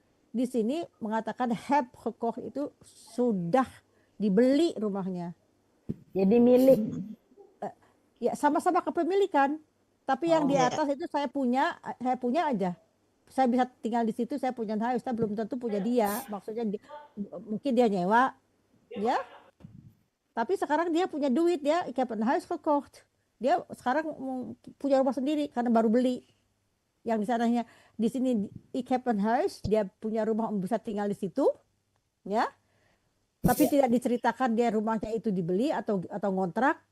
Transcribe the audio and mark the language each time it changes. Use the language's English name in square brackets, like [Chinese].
[Indonesian] Di sini mengatakan [Dutch] heb gekocht [Indonesian] itu sudah dibeli rumahnya. Jadi milik. Ya sama-sama kepemilikan, tapi yang di atas itu saya punya aja. Saya bisa tinggal di situ, saya punya huis, saya belum tentu punya dia. Maksudnya mungkin dia nyewa, ya. Tapi sekarang dia punya duit, dia [Dutch] ik heb een huis gekocht. [Indonesian] Dia sekarang punya rumah sendiri karena baru beli. Yang di sananya di sini [Dutch] ik heb een huis, [Indonesian] dia punya rumah bisa tinggal di situ, ya. Tapi tidak diceritakan dia rumahnya itu dibeli atau ngontrak.